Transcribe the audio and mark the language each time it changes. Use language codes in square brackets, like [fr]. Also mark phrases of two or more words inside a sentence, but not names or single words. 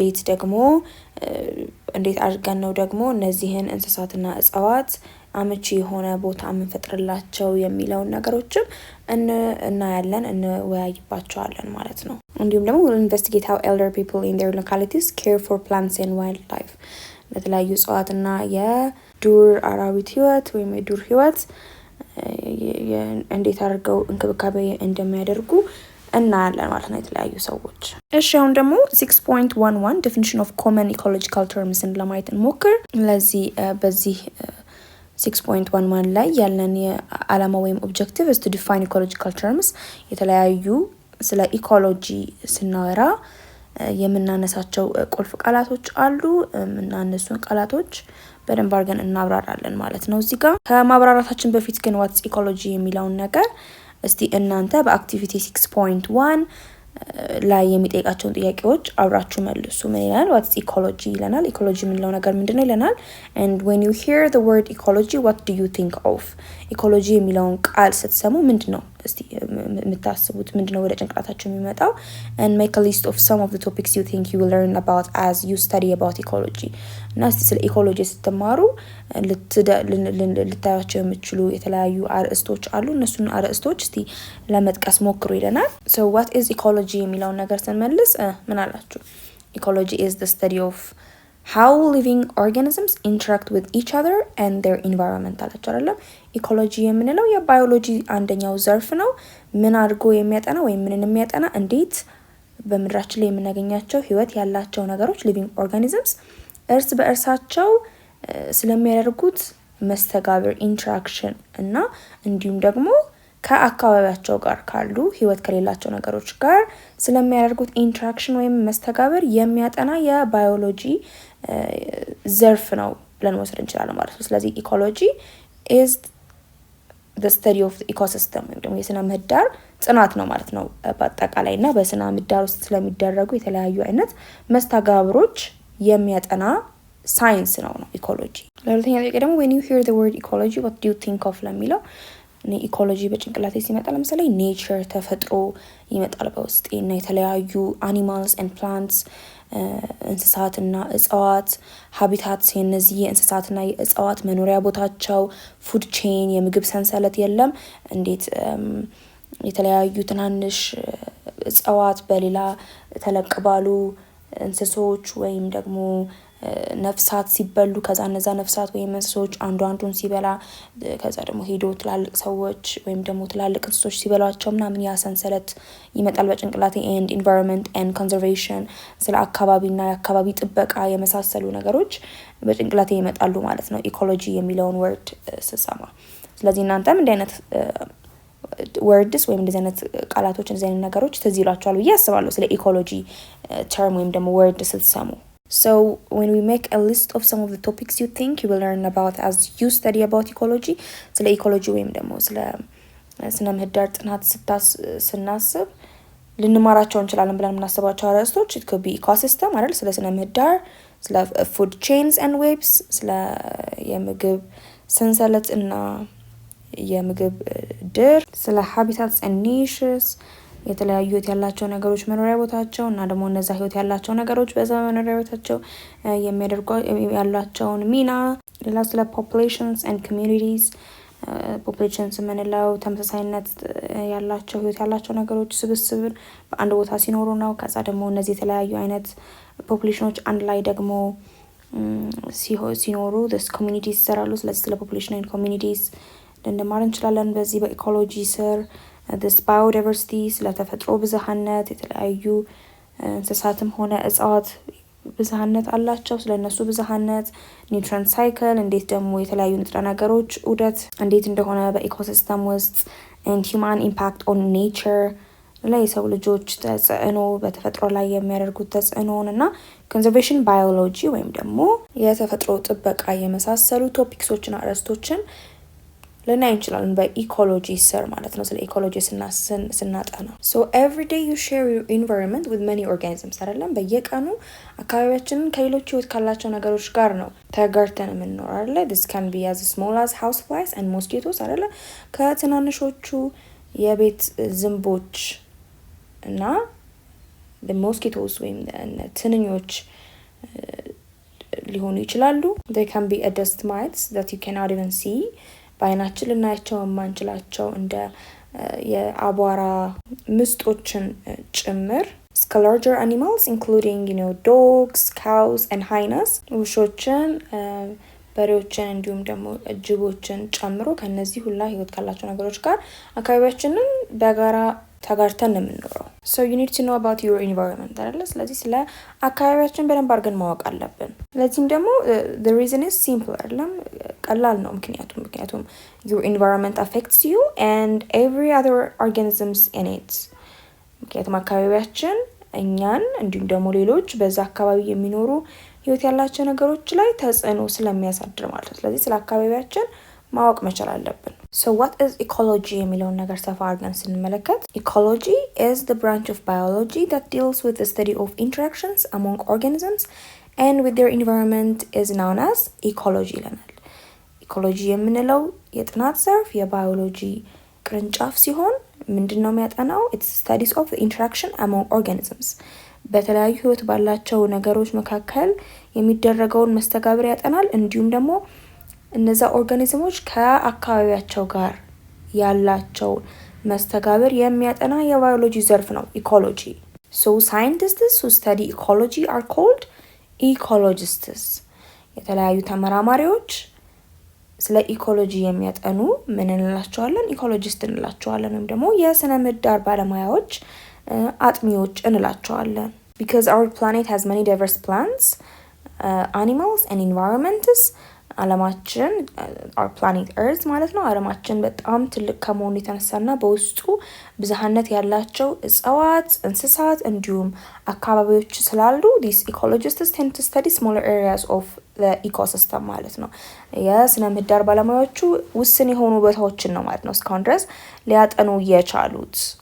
[am] እንዴት አድርገን ነው ደግሞ እነዚህን እንስሳትና እጽዋት አመቺ የሆነ ቦታ የምንፈጥርላቸው የሚለውን ነገሮችም እናያለን፣ እንወያይባቸዋለን ማለት ነው። እንዲሁም ደግሞ [en] we'll investigate how elder people in their localities care for plants and wildlife [am] ለተለያዩ እጽዋትና የዱር አራዊት ህይወት ወይም የዱር ህይወት እንዴት አድርገው እንክብካቤ እንደሚያደርጉ እናያለን ማለት ነው የተለያዩ ሰዎች። እሺ አሁን ደግሞ 6.11 [en] definition of common ecological [am] terms ለማየት እንሞክር። ለዚህ በዚህ 6.11 ላይ ያለን የዓላማ ወይም ኦብጀክቲቭ [en] is to define ecological terms [am] የተለያዩ ስለ ኢኮሎጂ ስናወራ የምናነሳቸው ቁልፍ ቃላቶች አሉ እና እነሱን ቃላቶች በደንብ አድርገን እናብራራለን ማለት ነው። እዚህ ጋር ከማብራራታችን በፊት ግን [en] what's ecology [am] የሚለውን ነገር እስቲ እናንተ በአክቲቪቲ 6.1 ላይ የሚጠይቃቸውን ጥያቄዎች አብራችሁ መልሱ። ምን ይላል? [en] what's ecology ይለናል። [am] ኢኮሎጂ የምንለው ነገር ምንድነው ይለናል። [en] and when you hear the word ecology what do you think of? [am] ኢኮሎጂ የሚለውን ቃል ስትሰሙ ምንድነው እስቲ የምታስቡት? ምንድነው ወደ ጭንቅላታችሁ የሚመጣው? [en] and make a list of some of the topics you think you will learn about as you study about ecology። [am] እና እስቲ ስለ ኢኮሎጂ ስትማሩ ልታያቸው የምትችሉ የተለያዩ አርዕስቶች አሉ። እነሱን አርዕስቶች እስቲ ለመጥቀስ ሞክሩ ይለናል። [en] so what is ecology [am] የሚለውን ነገር ስንመልስ ምን አላችሁ? [en] ecology is the study of how living organisms interact with each other and their environment [am] አላችሁ አይደለም? ኢኮሎጂ የምንለው የባዮሎጂ አንደኛው ዘርፍ ነው። ምን አድርጎ የሚያጠና ወይም ምንን የሚያጠና እንዴት በምድራችን ላይ የምናገኛቸው ህይወት ያላቸው ነገሮች [en] living organisms [am] እርስ በእርሳቸው ስለሚያደርጉት መስተጋብር ኢንተራክሽን እና እንዲሁም ደግሞ ከአካባቢያቸው ጋር ካሉ ህይወት ከሌላቸው ነገሮች ጋር ስለሚያደርጉት ኢንተራክሽን ወይም መስተጋብር የሚያጠና የባዮሎጂ ዘርፍ ነው ብለን መውሰድ እንችላለን ማለት ነው። ስለዚህ ኢኮሎጂ [en] is the study of the ecosystem [am] ወይም ደግሞ የስነ ምህዳር ጥናት ነው ማለት ነው በአጠቃላይ እና በስነ ምህዳር ውስጥ ስለሚደረጉ የተለያዩ አይነት መስተጋብሮች የሚያጠና ሳይንስ ነው ኢኮሎጂ። ለሁለተኛ ጥያቄ ደግሞ [en] when you hear the word ecology what do you think of [am] ለሚለው ኢኮሎጂ በጭንቅላቴ ሲመጣ ለምሳሌ ኔቸር ተፈጥሮ ይመጣል በውስጤ እና የተለያዩ [en] animals and plants [am] እንስሳትና እጽዋት ሀቢታትስ የነዚህ የእንስሳትና የእጽዋት መኖሪያ ቦታቸው [en] food chain [am] የምግብ ሰንሰለት የለም እንዴት የተለያዩ ትናንሽ እጽዋት በሌላ ተለቅባሉ እንስሶች ወይም ደግሞ ነፍሳት ሲበሉ ከዛ እነዛ ነፍሳት ወይም እንስሶች አንዱን ሲበላ ከዛ ደግሞ ሄዶ ትላልቅ ሰዎች ወይም ደግሞ ትላልቅ እንስሶች ሲበሏቸው ምናምን ያ ሰንሰለት ይመጣል በጭንቅላቴ [en] and environment and conservation [am] ስለ አካባቢና የአካባቢ ጥበቃ የመሳሰሉ ነገሮች በጭንቅላቴ ይመጣሉ ማለት ነው ኢኮሎጂ የሚለውን ወርድ ስሰማ። ስለዚህ እናንተም እንዲህ አይነት ወርድስ ወይም እንደዚህ አይነት ቃላቶች እንደዚህ አይነት ነገሮች ትዝ ይሏቸዋል ብዬ አስባለሁ ስለ [en] ecology term [am] ወይም ደግሞ ወርድ ስትሰሙ። [en] So when we make a list of some of the topics you think you will learn about as you study about ecology [am] ስለ ኢኮሎጂ ወይም ደግሞ ስለ ስነ ምህዳር ጥናት ስናስብ ልንማራቸው እንችላለን ብለን የምናስባቸው አርዕስቶች [en] it could be ecosystem [am] አይደል? ስለ ስነ ምህዳር፣ ስለ [en] food chains and webs፣ [am] ስለ የምግብ ሰንሰለት እና የምግብ ድር፣ ስለ [en] habitats and niches [am] የተለያዩ ህይወት ያላቸው ነገሮች መኖሪያ ቦታቸው እና ደግሞ እነዛ ህይወት ያላቸው ነገሮች በዛ መኖሪያ ቦታቸው የሚያደርጉ ያላቸውን ሚና፣ ሌላ ስለ [en] populations and communities [am] ፖፑሌሽንስ የምንለው ተመሳሳይነት ያላቸው ህይወት ያላቸው ነገሮች ስብስብን በአንድ ቦታ ሲኖሩ ነው። ከዛ ደግሞ እነዚህ የተለያዩ አይነት ፖፑሌሽኖች አንድ ላይ ደግሞ ሲኖሩ [en] this communities [am] ይሰራሉ። ስለዚህ ስለ [en] population and communities [am] ልንማር እንችላለን በዚህ በኢኮሎጂ ስር። [en] this biodiversity [am] ስለ ተፈጥሮ ብዝሃነት የተለያዩ እንስሳትም ሆነ እጽዋት ብዝሃነት አላቸው። ስለነሱ ብዝሃነት [en] nutrient cycle [am] እንዴት ደግሞ የተለያዩ ንጥረ ነገሮች ዑደት እንዴት እንደሆነ በኢኮሲስተም ውስጥ [en] and human impact on nature [am] ላይ የሰው ልጆች ተጽዕኖ በተፈጥሮ ላይ የሚያደርጉት ተጽዕኖን እና [en] conservation biology [am] ወይም ደግሞ የተፈጥሮ ጥበቃ የመሳሰሉ ቶፒክሶችን አርዕስቶችን ልናይ እንችላለን በኢኮሎጂ ስር ማለት ነው። ስለ ኢኮሎጂ ስናጠና [en] so every day you share your environment with many organisms [am] አይደለም በየቀኑ አካባቢያችንን ከሌሎች ህይወት ካላቸው ነገሮች ጋር ነው ተጋርተን የምንኖረው አይደለ። [en] this can be as small as houseflies and mosquitoes [am] አይደለ ከትናንሾቹ የቤት ዝንቦች እና [en] the mosquitoes [am] ወይም ትንኞች ሊሆኑ ይችላሉ። [en] they can be a dust mites that you cannot even see [am] በአይናችን ልናያቸው የማንችላቸው እንደ የአቧራ ምስጦችን ጭምር እስከ [en] larger animals including dogs, cows and hyenas [am] ውሾችን በሬዎችን እንዲሁም ደግሞ ጅቦችን ጨምሮ ከነዚህ ሁላ ህይወት ካላቸው ነገሮች ጋር አካባቢያችንን በጋራ ተጋርተን የምንኖረው [en] so you need to know about your environment [am] አይደለ። ስለዚህ ስለ አካባቢያችን በደንብ አድርገን ማወቅ አለብን። ስለዚህም ደግሞ the [en] reason is simple [am] አይደለም ቀላል ነው። [en] ምክንያቱም your environment affects you and every other organisms in it [am] ምክንያቱም አካባቢያችን እኛን እንዲሁም ደግሞ ሌሎች በዛ አካባቢ የሚኖሩ ህይወት ያላቸው ነገሮች ላይ ተጽዕኖ ስለሚያሳድር ማለት ነው። ስለዚህ ስለ አካባቢያችን ማወቅ መቻል አለብን። [en] so what is ecology [am] የሚለውን ነገር ሰፋ አድርገን ስንመለከት [en] ecology is the branch of biology that deals with the study of interactions among organisms and with their environment is known as ecology [am] ይለናል። ኢኮሎጂ የምንለው የጥናት ዘርፍ የባዮሎጂ ቅርንጫፍ ሲሆን ምንድነው የሚያጠናው? [en] it's studies of the interaction among organisms [am] በተለያዩ ህይወት ባላቸው ነገሮች መካከል የሚደረገውን መስተጋብር ያጠናል። እንዲሁም ደግሞ እነዛ ኦርጋኒዝሞች ከአካባቢያቸው ጋር ያላቸው መስተጋብር የሚያጠና የባዮሎጂ ዘርፍ ነው ኢኮሎጂ። [en] so scientists who study ecology are called ecologists [am] የተለያዩ ተመራማሪዎች ስለ ኢኮሎጂ የሚያጠኑ ምን እንላቸዋለን? ኢኮሎጂስት እንላቸዋለን ወይም ደግሞ የስነ ምህዳር ባለሙያዎች አጥኚዎች እንላቸዋለን [en] because our planet has many diverse plants, animals and environments [am] አለማችን [en] our planet earth [am] ማለት ነው አለማችን በጣም ትልቅ ከመሆኑ የተነሳና በውስጡ ብዝሃነት ያላቸው እጽዋት እንስሳት እንዲሁም አካባቢዎች ስላሉ [en] these ecologists tend to study smaller areas of the ecosystem [am] ማለት ነው። የስነ ምህዳር ባለሙያዎቹ ውስን የሆኑ ቦታዎችን ነው ማለት ነው እስካሁን ድረስ ሊያጠኑ የቻሉት